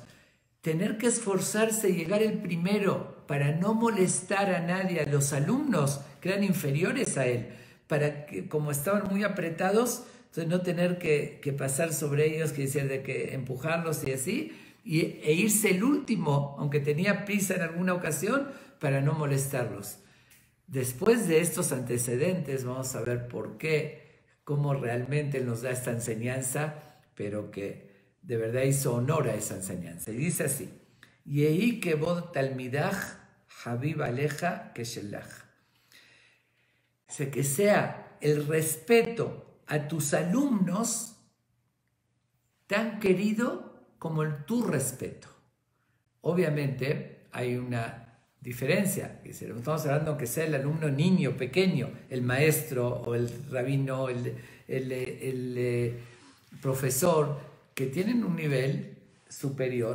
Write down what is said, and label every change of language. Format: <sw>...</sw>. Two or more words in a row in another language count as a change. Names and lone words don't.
<es>Tener que esforzarse y llegar el primero para no molestar a nadie, a los alumnos que eran inferiores a él, para que, como estaban muy apretados, entonces no tener que pasar sobre ellos, que decir, de que empujarlos y así, e irse el último, aunque tenía prisa en alguna ocasión, para no molestarlos. Después de estos antecedentes vamos a ver por qué, cómo realmente nos da esta enseñanza, pero que de verdad hizo honor a esa enseñanza. Y dice así,</es> <he>יהי כבוד תלמידך חביב עליך כשלך.</he> <es>Dice que sea el respeto a tus alumnos tan querido como tu respeto. Obviamente hay una diferencia, estamos hablando que sea el alumno niño, pequeño, el maestro o el rabino, el profesor, que tienen un nivel superior.</es>